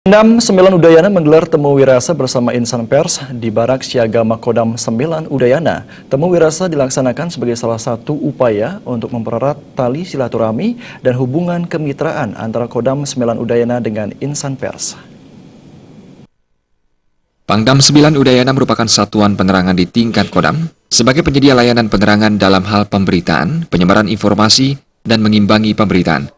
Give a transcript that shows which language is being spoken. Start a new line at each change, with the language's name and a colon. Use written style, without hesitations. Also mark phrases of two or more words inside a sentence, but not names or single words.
Indonesian: Pangdam 9 Udayana menggelar temu wirasa bersama insan pers di Barak Siaga Makodam 9 Udayana. Temu wirasa dilaksanakan sebagai salah satu upaya untuk mempererat tali silaturahmi dan hubungan kemitraan antara Kodam 9 Udayana dengan insan pers. Pangdam 9 Udayana merupakan satuan penerangan di tingkat Kodam sebagai penyedia layanan penerangan dalam hal pemberitaan, penyebaran informasi, dan mengimbangi pemberitaan.